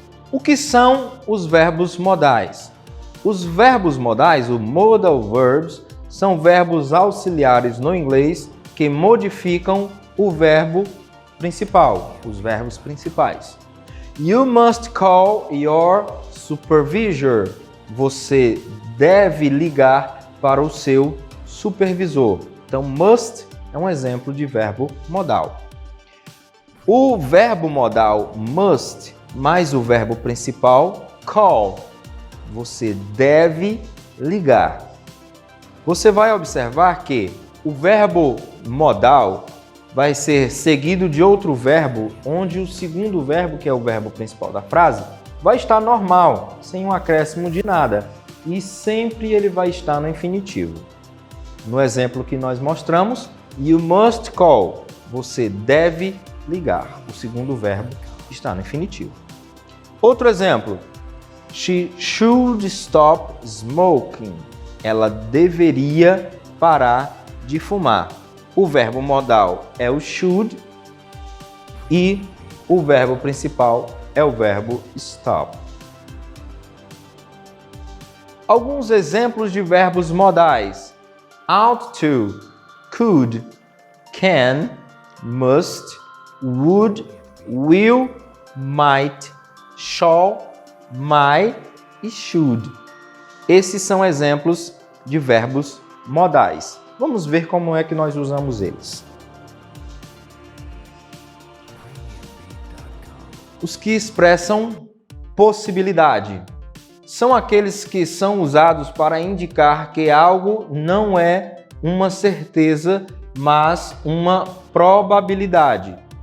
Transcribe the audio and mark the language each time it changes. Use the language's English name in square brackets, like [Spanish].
[Portuguese] O que são os verbos modais? Os verbos modais, o modal verbs, são verbos auxiliares no inglês que modificam o verbo principal, os verbos principais. [English] You must call your supervisor. [Portuguese] Você deve ligar para o seu supervisor. Então, must é um exemplo de verbo modal. O verbo modal must mais o verbo principal call. Você deve ligar. Você vai observar que o verbo modal vai ser seguido de outro verbo, onde o segundo verbo, que é o verbo principal da frase, vai estar normal, sem um acréscimo de nada. E sempre ele vai estar no infinitivo. No exemplo que nós mostramos, [English] you must call. [Portuguese] Você deve ligar. O segundo verbo está no infinitivo. Outro exemplo. [English] She should stop smoking. [Portuguese] Ela deveria parar de fumar. O verbo modal é o should e o verbo principal é o verbo stop. Alguns exemplos de verbos modais. [English] Ought to, could, can, must, would, will, might, shall, might e should. [Portuguese] Esses são exemplos de verbos modais. Vamos ver como é que nós usamos eles. Os que expressam possibilidade são aqueles que são usados para indicar que algo não é uma certeza, mas uma probabilidade.